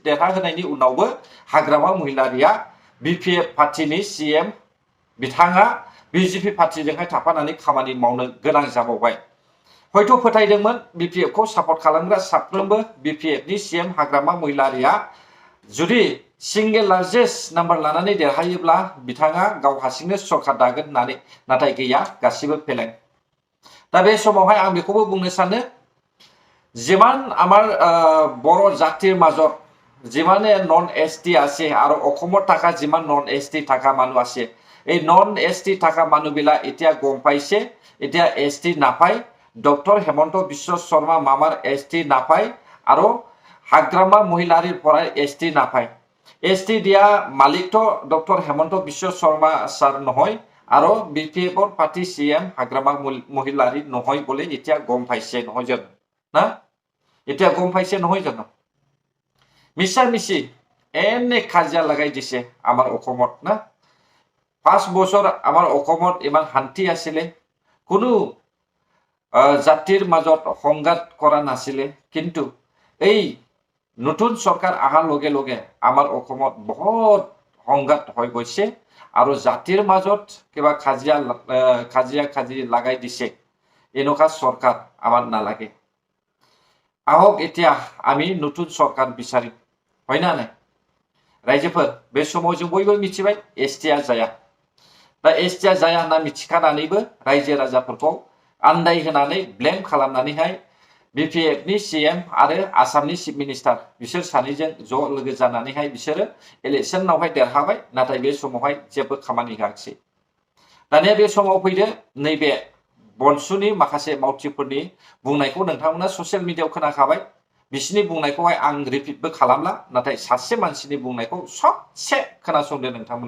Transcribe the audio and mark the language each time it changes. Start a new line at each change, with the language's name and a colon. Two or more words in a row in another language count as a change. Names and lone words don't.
Bodo: देरहाहोनायनि उनावबो हाग्रामा महिलारिया बिपिएफ पार्टीनि सीएम बिथाङा बिजेपि पार्टीजोंहाय थाफानानै खामानि मावनो गोनां जाबावबाय हयथ' फोथायदोंमोन बिपिएफखौ सापर्ट खालामग्रा साफ्रोमबो बिपिएफनि सीएम हाग्रामा महिलारिया जुदि सिंगल लार्जेस्ट नाम्बार लानानै देरहायोब्ला बिथाङा गाव हारसिंनो सरकार दागोन होननानै नाथाय गैया गासिबो फेलें दा बे समावहाय आं बेखौबो बुंनो सानो जिमान आमार बर'
Assamese: জাতিৰ মাজত যিমানে নন এসটি আছে আৰু অসমত থকা যিমান নন এসটি থকা মানুহ আছে এই নন এসটি থকা মানুহবিলাক এতিয়া গম পাইছে এতিয়া এসটি নাপায় ডক্টৰ হেমন্ত বিশ্ব শৰ্মা মামাৰ এসটি নাপায় আৰু হাগ্ৰামা মহিলাৰীৰ পৰা এসটি নাপায়
Hindi: एसटी दिया मालिक तो डॉक्टर हेमंत बिश्व शर्मा सार
Assamese: নহয় আৰু বিপিএফৰ পাৰ্টি
Bodo: सीएम हाग्रामा महिलारी
Assamese: নহয় বলে এতিয়া গম পাইছে নহয় জানো না এতিয়া গম পাইছে নহয় জানো মিছা মিছি এনে কাজিয়া লগাই দিছে আমাৰ অসমত না 5 বছৰ আমাৰ অসমত ইমান শান্তি আছিল কোনো জাতিৰ মাজত সংঘাত কৰা নাছিল কিন্তু এই নতুন সরকার আহাৰ লগে লগে আমাৰ অসমত বহুত সংঘাত হৈ গৈছে আৰু জাতিৰ মাজত কিবা খাজিয়া লাগাই দিছে এনেকুৱা সরকার আমাৰ নালাগে আহক এতিয়া আমি নতুন সরকার বিচাৰিম হয় না নাই
Bodo: रायजोफोर बे समाव जों बयबो मिथिबाय एसटिआ जाया दा एसटिआ जाया होनना मिथिखानानैबो रायजो राजाफोरखौ आन्दायहोनानै ब्लेम खालामनानैहाय बिपिएफनि सीएम आरो आसामनि
English: chief minister
Bodo: बिसोर सानैजों ज' लोगो जानानैहाय बिसोरो इलेक्शनावहाय देरहाबाय नाथाय बे समावहाय जेबो खामानि होआखिसै दानिया बे समाव फैदो नैबे बनसुनि माखासे मावथिफोरनि बुंनायखौ नोंथांमोना ससियेल मिडियायाव खोनाखाबाय बिसिनि बुंनायखौहाय आं रिपिटबो खालामला नाथाय सासे मानसिनि बुंनायखौ ससे खोनासंदो नोंथांमोना